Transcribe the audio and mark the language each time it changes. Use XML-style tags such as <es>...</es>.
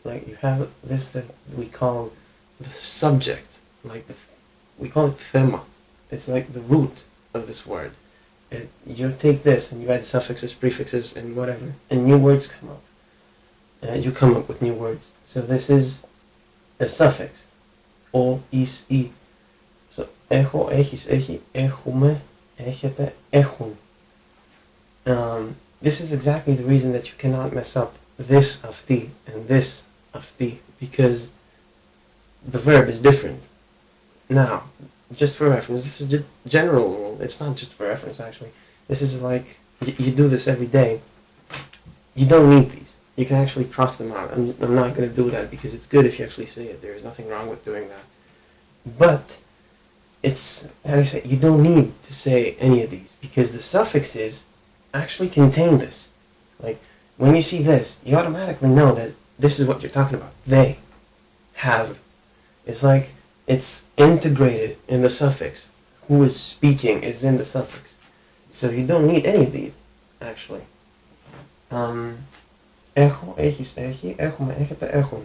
<en>Like you have this that we call the subject, like we call it thema. It's like the root of this word. You take this and you add suffixes, prefixes, and whatever, and new words come up. You come up with new words. So this is a suffix. O, is, I.</en> <el>So έχω, έχεις, έχει, έχουμε, έχετε, έχουν.</el> <en>This is exactly the reason that you cannot mess up this αυτή and this αυτή, because the verb is different. Now, just for reference, this is a general rule. It's not just for reference, actually. This is like, you do this every day. You don't need these. You can actually cross them out. I'm not going to do that because it's good if you actually say it. There is nothing wrong with doing that. But it's, how do you say, you don't need to say any of these because the suffixes actually contain this. Like, when you see this, you automatically know that this is what you're talking about. They have. It's like it's integrated in the suffix. Who is speaking is in the suffix. So you don't need any of these, actually.</en> <el>Έχω, έχεις, έχει, έχουμε, έχετε, έχουν.</el>